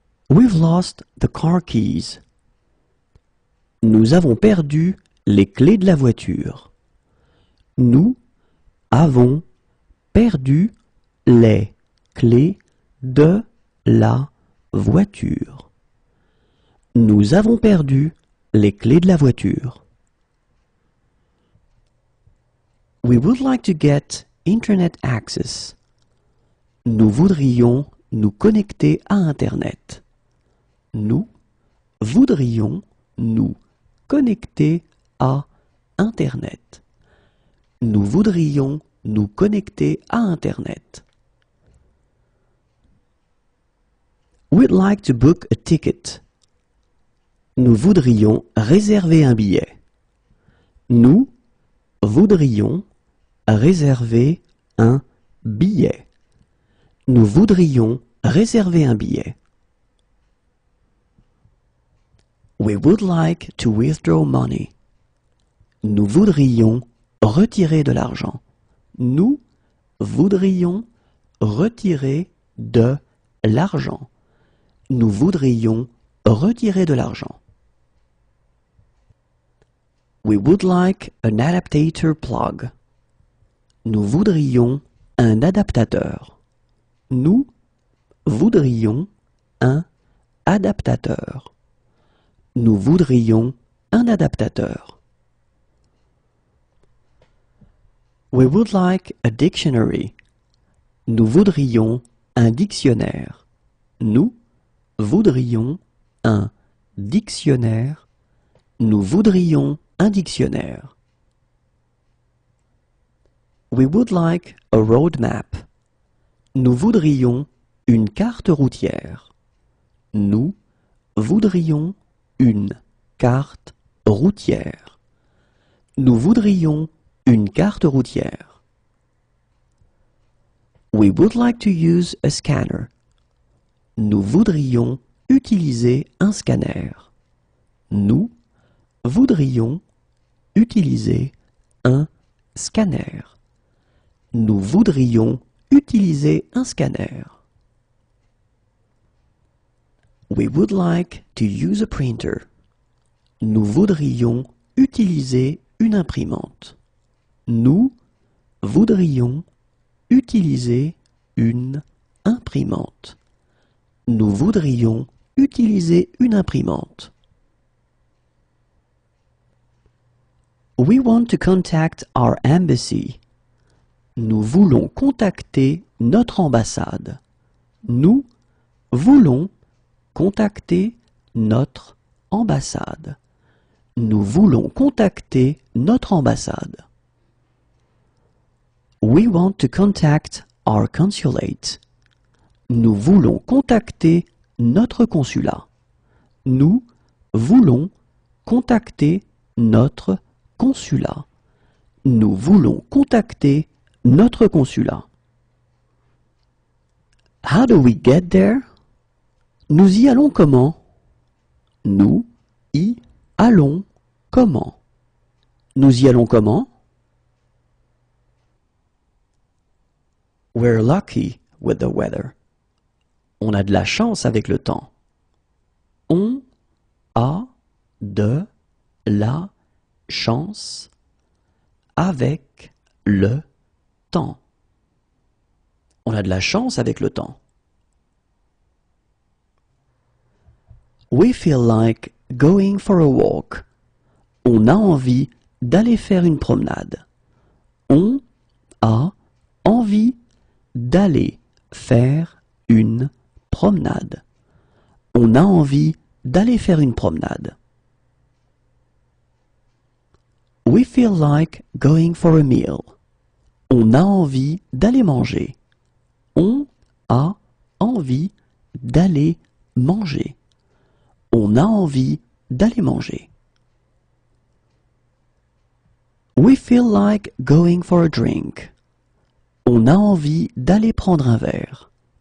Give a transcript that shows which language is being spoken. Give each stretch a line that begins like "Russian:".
English: We've lost the car keys.
French: Nous avons perdu les clés de la voiture. Nous avons perdu les clés de la voiture. Nous avons perdu les clés de la voiture.
English: We would like to get Internet access.
French: Nous voudrions nous connecter à Internet. Nous voudrions nous connecter à Internet. Nous voudrions nous connecter à Internet.
English: We'd like to book a ticket.
French: Nous voudrions réserver un billet. Nous voudrions réserver un billet. Nous voudrions réserver un billet.
English: We would like to withdraw money.
French: Nous voudrions retirer de l'argent. Nous voudrions retirer de l'argent. Nous voudrions retirer de l'argent.
English: We would like an adapter plug.
French: Nous voudrions un adaptateur. Nous voudrions un adaptateur. Nous voudrions un adaptateur.
English: We would like a dictionary.
French: Nous voudrions un dictionnaire. Nous voudrions un dictionnaire. Nous voudrions un dictionnaire.
English: We would like a road map.
French: Nous voudrions une carte routière. Nous voudrions une carte routière. Nous voudrions une carte routière.
English: We would like to use a scanner.
French: Nous voudrions utiliser un scanner. Nous voudrions utiliser un scanner. Nous voudrions utiliser un scanner.
English: We would like to use a printer.
French: Nous voudrions utiliser une imprimante. Nous voudrions utiliser une imprimante. Nous voudrions utiliser une imprimante.
English: We want to contact our embassy.
French: Nous voulons contacter notre ambassade. Nous voulons contacter notre ambassade. Nous voulons contacter notre ambassade.
English: We want to contact our consulate.
French: Nous voulons contacter notre consulat. Nous voulons contacter notre consulat. Nous voulons contacter notre consulat.
English: How do we get there?
French: Nous y allons comment? Nous y allons comment? Nous y allons comment?
English: We're lucky with the weather.
French: On a de la chance avec le temps. On a de la chance avec le temps. On a de la chance avec le temps.
English: We feel like going for a walk.
French: On a envie d'aller faire une promenade. On a envie d'aller faire une promenade. On a envie d'aller faire une promenade.
English: We feel like going for a meal.
French: On a envie d'aller manger. On a envie d'aller manger. On a envie d'aller manger.
English: We feel like going for a drink.
French: On a envie d'aller prendre un verre.